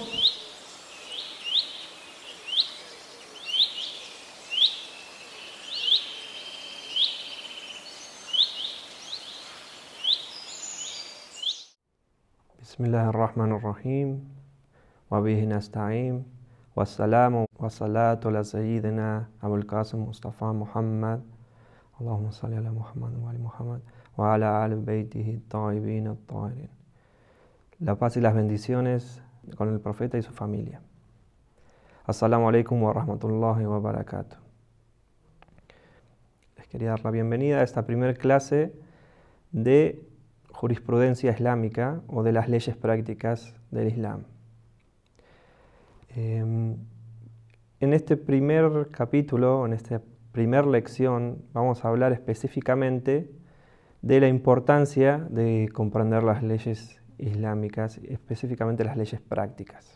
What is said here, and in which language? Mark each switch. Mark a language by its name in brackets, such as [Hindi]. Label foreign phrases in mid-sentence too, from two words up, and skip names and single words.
[Arabic] بسم الله الرحمن الرحيم وبه نستعين والسلام والصلاة على سيدنا أبو القاسم مصطفى محمد اللهم صل على محمد وعلى محمد وعلى آل بيته الطيبين الطاهرين. [Spanish] La paz y las bendiciones con el profeta y su familia. [Arabic] السلام عليكم ورحمة الله وبركاته. [Spanish] Les quería dar la bienvenida a esta primera clase de jurisprudencia islámica o de las leyes prácticas del Islam. En este primer capítulo, en esta primera lección, vamos a hablar específicamente de la importancia de comprender las leyes islámicas, específicamente las leyes prácticas.